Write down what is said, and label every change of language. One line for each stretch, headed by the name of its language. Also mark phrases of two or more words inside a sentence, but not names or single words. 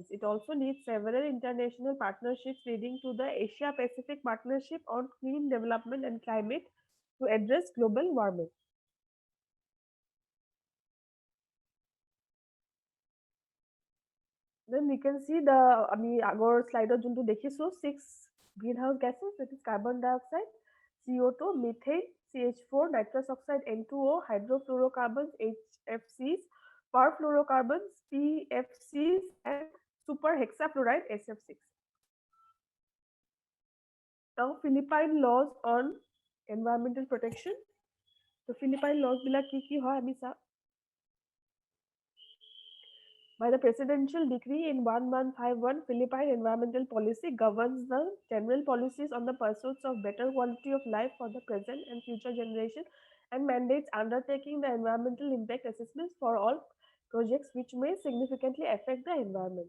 English: It also leads several international partnerships leading to the Asia Pacific Partnership on Clean Development and Climate to address global warming. Then we can see the
Assamese: আমি আগৰ স্লাইডত যোনটো দেখিছো
English: 6 greenhouse gases, that is carbon dioxide, CO2, methane, CH4, nitrous oxide, N2O, hydrofluorocarbons, HFCs, perfluorocarbons, PFCs, and superhexafluoride, SF6. Now, Philippine laws on environmental protection. So, Philippine laws
Assamese: বিলাক কি হয় আমি চাওঁ.
English: By the Presidential Decree in 1151, Philippine Environmental Policy governs the general policies on the pursuits of better quality of life for the present and future generation and mandates undertaking the environmental impact assessments for all projects which may significantly affect the environment.